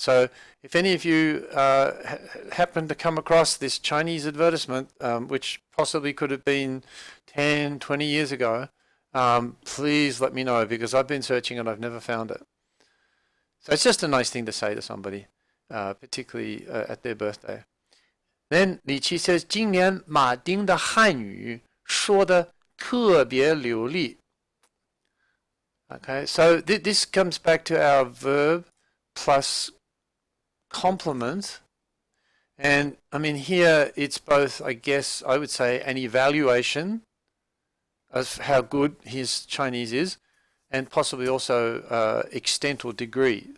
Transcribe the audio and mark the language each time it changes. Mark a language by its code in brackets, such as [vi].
[en] So if any of you happen to come across this Chinese advertisement, which possibly could have been 10, 20 years ago, please let me know, because I've been searching and I've never found it. So it's just a nice thing to say to somebody, particularly at their birthday. Then Li Qi says, [zh] 今年马丁的汉语说得特别流利. [en] Okay, so this comes back to our verb plus complement. And I mean, here it's both, I guess, I would say, an evaluation of how good his Chinese is, and possibly also extent or degree.